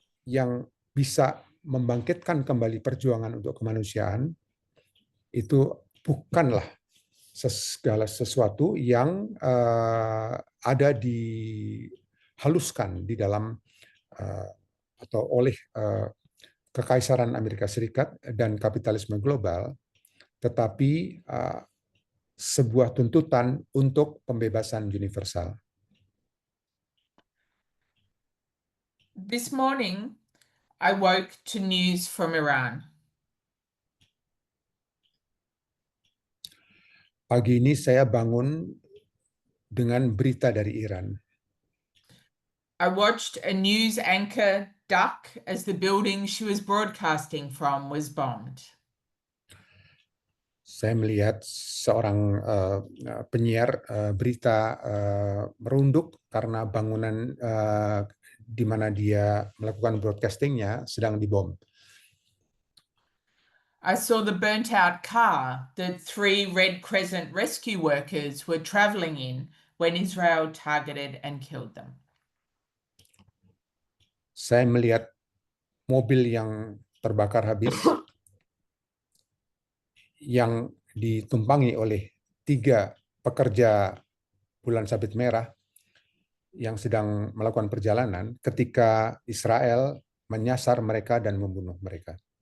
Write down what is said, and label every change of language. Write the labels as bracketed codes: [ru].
[id] yang bisa membangkitkan kembali perjuangan untuk kemanusiaan itu bukanlah segala sesuatu yang ada dihaluskan di dalam atau oleh Kekaisaran Amerika Serikat dan kapitalisme global, tetapi sebuah tuntutan untuk pembebasan universal. [en] This morning, I woke to news from Iran. [id] Pagi ini saya bangun dengan berita dari Iran. [en] I watched a news anchor duck as the building she was broadcasting from was bombed. [id] Saya melihat seorang penyiar berita merunduk karena bangunan di mana dia melakukan broadcastingnya sedang dibom. [en] I saw the burnt out car that 3 Red Crescent rescue workers were traveling in when Israel targeted and killed them. [id] Saya melihat mobil yang terbakar habis yang ditumpangi oleh 3 pekerja bulan sabit merah yang sedang melakukan perjalanan ketika Israel menyasar mereka dan membunuh mereka.